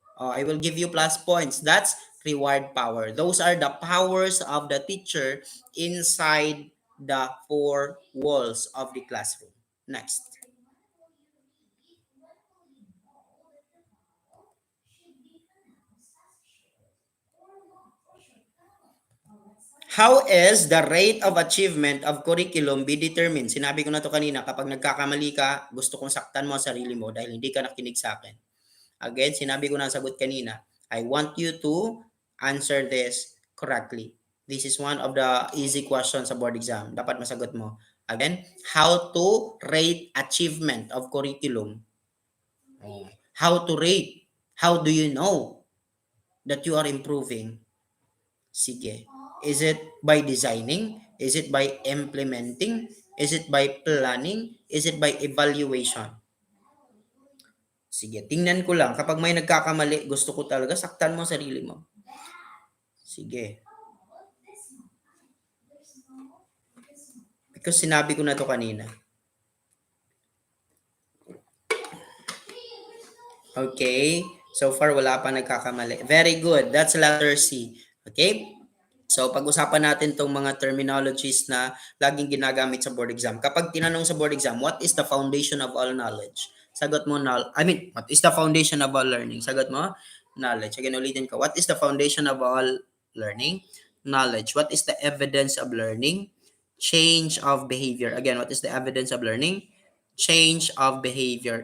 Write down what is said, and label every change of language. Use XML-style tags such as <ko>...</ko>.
<en>I will give you plus points. That's reward power. Those are the powers of the teacher inside the four walls of the classroom. Next. How is the rate of achievement of curriculum be determined?</en> <tl>Sinabi ko na to kanina, kapag nagkakamali ka, gusto kong saktan mo ang sarili mo dahil hindi ka nakinig sa akin. Again, sinabi ko na ang sagot kanina.</tl> <en>I want you to answer this correctly. This is one of the easy questions sa board exam.</en> <tl>Dapat masagot mo.</tl> <en>Again, how to rate achievement of curriculum. How to rate? How do you know that you are improving? Sige. Is it by designing? Is it by implementing? Is it by planning? Is it by evaluation?</en> <tl>Sige, tingnan ko lang. Kapag may nagkakamali, gusto ko talaga saktan mo sarili mo. Sige. Because sinabi ko na to kanina. Okay. So far, wala pa nagkakamali. Very good.</tl> <en>That's letter C. Okay?</en> <tl>So, pag-usapan natin itong mga terminologies na laging ginagamit sa board exam. Kapag tinanong sa</tl> <en>board exam, what is the foundation of all knowledge?</en> <tl>Sagot mo,</tl> <en>what is the foundation of all learning? Sagot mo, knowledge. Again,</en> <tl>ulitin ko.</tl> <en>What is the foundation of all learning? Knowledge. What is the evidence of learning? Change of behavior. Again, what is the evidence of learning? Change of behavior.</en>